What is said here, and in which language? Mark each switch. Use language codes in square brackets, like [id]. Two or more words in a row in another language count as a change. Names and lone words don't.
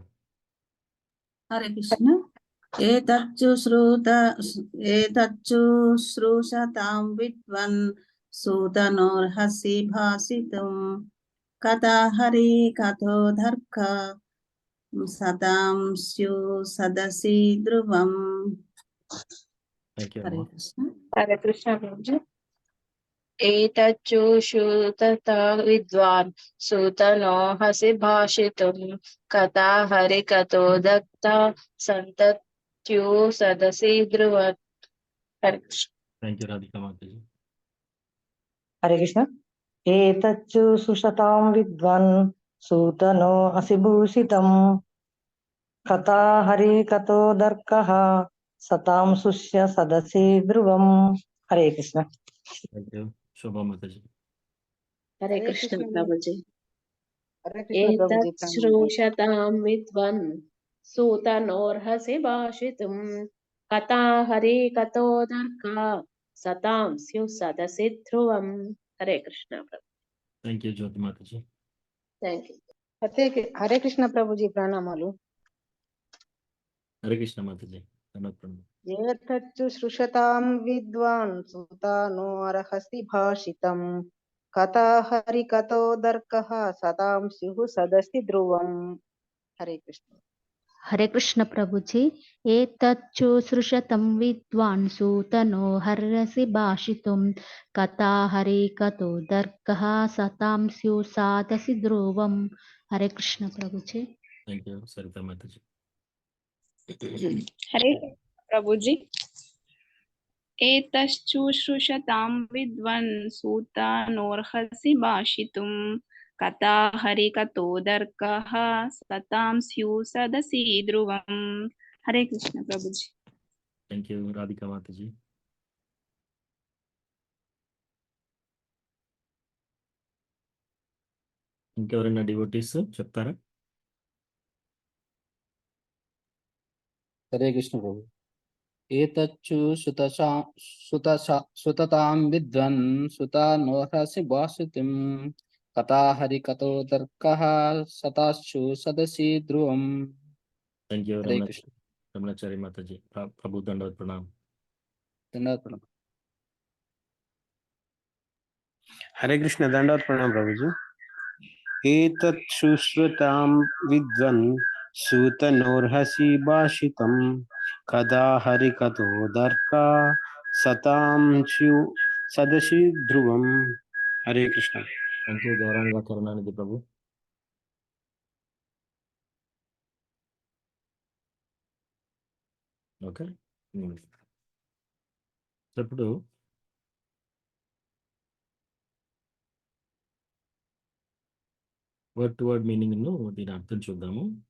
[sa] హరే కృష్ణ ఏతచ్చుశ్రూషతాం విద్వన్ సూతనోర్హసి భాషితుం కథా హరి కథోదర్కా సతాం స్యు సదసి ధ్రువం. [en] thank you [sa] హరే [te] అమ్మా. [sa] కృష్ణ. हरे कृष्ण प्रभु एतच्चुश्रुतता विद्वान् सूतनो हसि भाषितुं कथा हरिकथो दत्ता सन्तत्यो सदसि ध्रुवत्. हरे कृष्ण. [en] thank you రాధికా మాతాజీ. [sa] హరే కృష్ణ ఏతచ్చుశ్రుషతాం విద్వాన్ సూతనో అసిభూషితం కథా హరికథోదర్కః సతాం సుష్య సదసి ధ్రువం. హరే కృష్ణ. [en] thank you శోభా మాతాజీ. [sa] हरे कृष्ण प्रभु హరే కృష్ణ ప్రభుజీ ప్రణామం. एतच्छ्रूषतां विद्वन् सूतनोर्हसि भाषितुं कथा हरिकथोदर्का सतां स्युः सदसि ध्रुवम्. हरे कृष्ण प्रभु. [en] thank you జ్యోతి మాతాజీ. thank you. [sa] హరే కృష్ణ ప్రభుజీ ప్రణామాలు. హరే కృష్ణ మాతాజీ. ధన్యవాద ప్రణామం. ఏతచ్చుశ్రుషతాం విద్వాన్ సూతానో అర్హసి భాషితం కథా హరికథోదర్కః సతాం స్యుః సదసి ధ్రువం. హరే కృష్ణ. హరే కృష్ణ ప్రభుజీ. ఏతచ్చుశ్రుషతం విద్వాన్ సూతనో హర్యసి భాషితుం కథా హరికథోదర్కః సతాం స్యుః సదసి ధ్రువం. హరే కృష్ణ ప్రభుజీ. [en] thank you సరితా మాతాజీ. [sa] हरे प्रभुजी एतच्छुश्रुषतां विद्वन् सूतानोर्हसि भाषितुं कथा हरिकथोदर्कः सतां स्युः सदसि ध्रुवम्. हरे कृष्ण प्रभुजी. [en] thank you [te] రాధికా మాతాజీ. ఇంకెవరైనా డివోటీస్ చెప్తారా? [sa] హరే కృష్ణ ప్రభు. ఏతచ్చుశ్రుతతాం విద్వన్ సుతానోర్హసి భాషితుం కథా హరికథోదర్కః సతాశ్చు సదసి ధ్రువం. [en] thank you [sa] హరే కృష్ణ. రమణాచారి మాతాజీ. ప్రభు దండవత్ ప్రణామం. ధన్యవాద ప్రణామం. హరే కృష్ణ దండవత్ ప్రణాం ప్రభుజీ. एतत् सुश्रुतां विद्वन् सूतनोर्हसि भाषितं कदा हरिकथोदर्का सतां सदसि ध्रुवम्. हरे कृष्ण. [en] thank you గౌరవంగా కరుణానిధి ప్రభు. [te] ఓకే, ఇప్పుడు [en] word to word meaning [te] దీని అర్థం చూద్దాము.